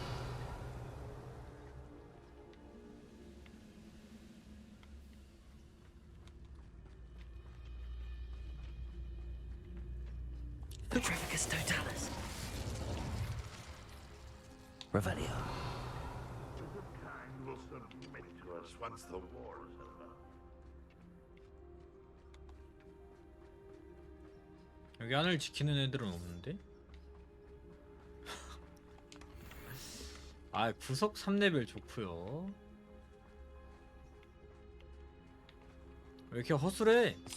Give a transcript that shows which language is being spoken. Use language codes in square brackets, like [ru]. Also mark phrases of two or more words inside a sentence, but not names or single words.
[la] Petrificus totalis. Revelio. [en] The kind will submit to us once the war is over. [ko] 여기 하늘 지키는 애들은 없는데? 아 구석 3레벨 좋구요. 왜 이렇게 허술해?